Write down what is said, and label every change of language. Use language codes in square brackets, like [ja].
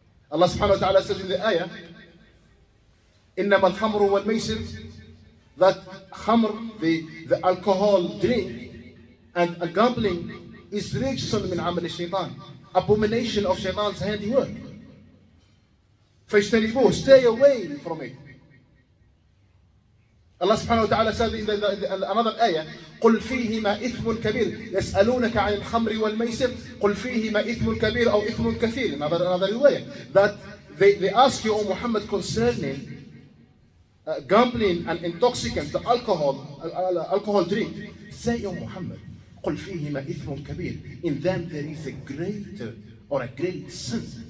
[en] Allah subhanahu wa ta'ala says in the ayah, [ar] إِنَّمَا الْخَمْرُ وَالْمَيْسِرُ, [en] that khamr, the alcohol drink, and a gambling is [ar] rijsun min amal shaitan, [en] abomination of shaitan's handiwork. فَاجْتَنِبُوهُ, stay away from it. Allah subhanahu wa ta'ala said in another ayah, [ar] قُلْ فِيهِمَا إِثْمٌ كَبِيرٌ يَسْأَلُونَكَ عَنِ الْخَمْرِ وَالْمَيْسِرِ قُلْ فِيهِمَا إِثْمٌ كَبِيرٌ أو إِثْمٌ كَثِيرٌ. [en] Another way, that they ask you, O Muhammad, concerning gambling and intoxicants, the alcohol drink. Say, O Muhammad, [ar] قُلْ فِيهِمَا إِثْمٌ كَبِيرٌ, [en] in them there is a greater or a great sin.